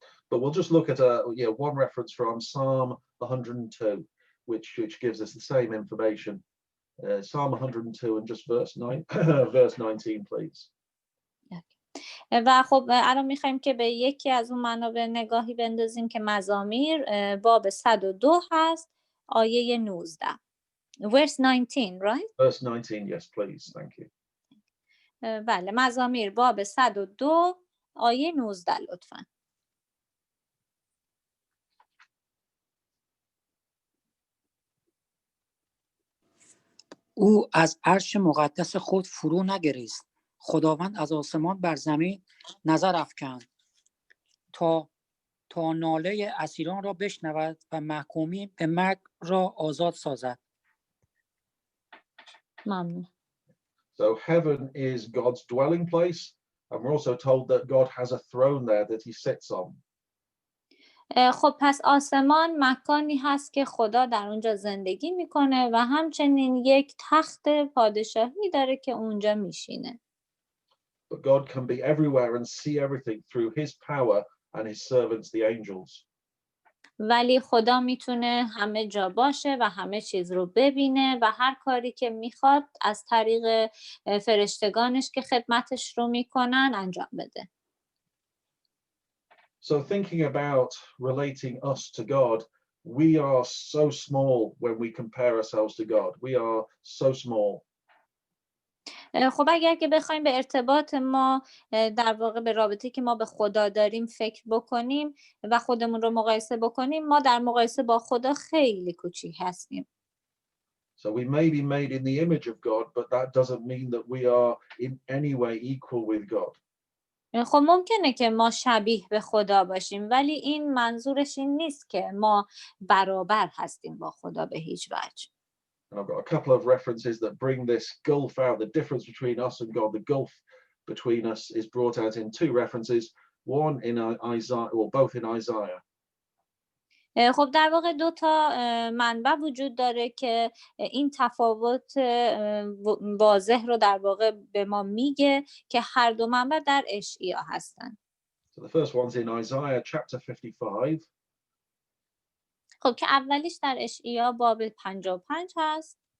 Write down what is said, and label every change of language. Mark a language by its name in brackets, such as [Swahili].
[English] But we'll just look at one reference from Psalm 102, which gives us the same information. Psalm 102 and just verse 19, please. [Persian] و خب الان میخوایم که به یکی از اون منابع نگاهی بندازیم که مزامیر باب 102 هست آیه 19. [English] Verse 19, right? Verse 19, yes, please. Thank you. [Persian] بله، مزامیر باب 102 آیه 19 لطفاً. او از عرش مقدس خود فرو نگریست. خداوند از آسمان بر زمین نظر افکند تا ناله اسیران را بشنود و محکومی به مرگ را آزاد سازد. ممنون. [English] So heaven is God's dwelling place, and we're also told that God has a throne there that he sits on. [Persian] خب پس آسمان مکانی هست که خدا در اونجا زندگی میکنه و همچنین یک تخت پادشاهی داره که اونجا میشینه. [English] But God can be everywhere and see everything through his power and his servants, the angels. [Persian] ولی خدا میتونه همه جا باشه و همه چیز رو ببینه و هر کاری که میخواد از طریق فرشتگانش که خدمتش رو میکنن انجام بده. [English] So thinking about relating us to God, we are so small when we compare ourselves to God. We are so small. [Persian] خب اگر که بخوایم به ارتباط ما در واقع به رابطه که ما به خدا داریم فکر بکنیم و خودمون رو مقایسه بکنیم، ما در مقایسه با خدا خیلی کوچیک هستیم. [English] So we may be made in the image of God, but that doesn't mean that we are in any way equal with God. [Persian] خب ممکنه که ما شبیه به خدا باشیم، ولی این منظورش این نیست که ما برابر هستیم با خدا به هیچ وجه. [English] And I've got a couple of references that bring this gulf out, the difference between us and God. The gulf between us is brought out in two references, one in Isaiah, or both in Isaiah. [Persian] خب در واقع دو تا منبع وجود داره که این تفاوت واضح رو در واقع به ما میگه که هر دو منبع در اشعیا هستن. [English] So the first one's in Isaiah chapter 55. [Persian] خب که اولیش در اشعیا باب 55 هست.